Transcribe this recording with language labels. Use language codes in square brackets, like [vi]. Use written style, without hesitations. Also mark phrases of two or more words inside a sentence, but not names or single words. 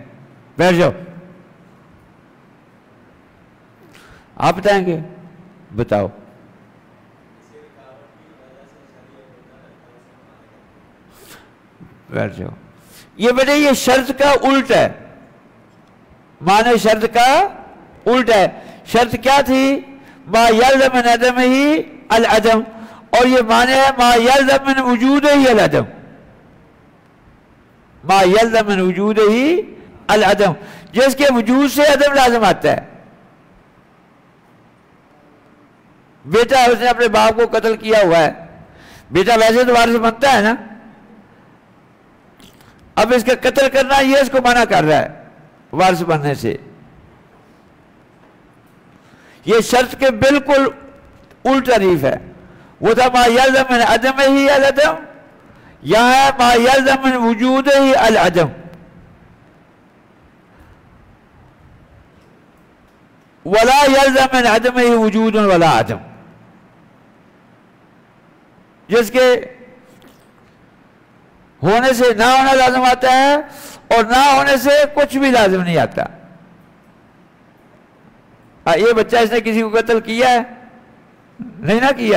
[ur] بیٹھ جاؤ. آپ بتائیں گے؟ بتاؤ. بیٹھ جاؤ. یہ بیٹے یہ شرط کا الٹ ہے. معنی شرط کا الٹ ہے. شرط کیا تھی؟ [ar] ما یلزم من عدمہ العدم، [ur] اور یہ معنی ہے [ar] ما یلزم من وجودہ العدم. ما یلزم من وجودہ العدم، [ur] جس کے وجود سے عدم لازم آتا ہے. بیٹا اس نے اپنے باپ کو قتل کیا ہوا ہے، بیٹا ویسے تو وارث بنتا ہے نا. اب اس کا قتل کرنا یہ اس کو منع کر رہا ہے وارث بننے سے. یہ شرط کے بالکل الٹ تعریف ہے. وہ تھا [ar] ما یلزم من عدمہ العدم، [ur] یہاں ہے [ar] ما یلزم من وجودہ العدم. ولا یلزم من عدمہ وجود ولا عدم، [ur] جس کے ہونے سے نہ ہونا لازم آتا ہے اور نہ ہونے سے کچھ بھی لازم نہیں آتا. یہ بچہ اس نے کسی کو قتل کیا ہے؟ نہیں نہ کیا.